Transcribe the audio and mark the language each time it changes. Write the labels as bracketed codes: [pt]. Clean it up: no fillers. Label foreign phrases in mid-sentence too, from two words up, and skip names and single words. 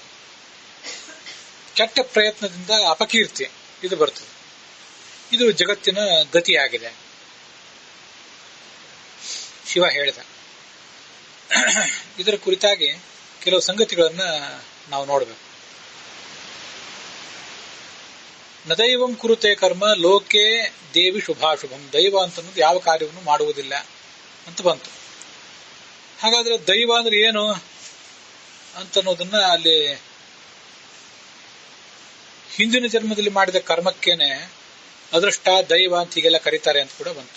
[kn] ಕೆಟ್ಟ ಪ್ರಯತ್ನದಿಂದ ಅಪಕೀರ್ತಿ ಇದು ಬರ್ತದೆ. ಇದು ಜಗತ್ತಿನ ಗತಿಯಾಗಿದೆ. ಶಿವ ಹೇಳಿದ. ಇದರ ಕುರಿತಾಗಿ ಕೆಲವು ಸಂಗತಿಗಳನ್ನ ನಾವು ನೋಡಬೇಕು. [sa] ನದೈವಂ ಕುರುತೆ ಕರ್ಮ ಲೋಕೆ ದೇವಿ ಶುಭಾಶುಭಂ. [kn] ದೈವ ಅಂತನ್ನೋದು ಯಾವ ಕಾರ್ಯವನ್ನು ಮಾಡುವುದಿಲ್ಲ ಅಂತ ಬಂತು. ಹಾಗಾದ್ರೆ ದೈವ ಅಂದ್ರೆ ಏನು ಅಂತನ್ನೋದನ್ನ ಅಲ್ಲಿ ಹಿಂದಿನ ಜನ್ಮದಲ್ಲಿ ಮಾಡಿದ ಕರ್ಮಕ್ಕೇನೆ ಅದೃಷ್ಟ, ದೈವ ಅಂತ ಹೀಗೆಲ್ಲ ಕರೀತಾರೆ ಅಂತ ಕೂಡ ಬಂತು.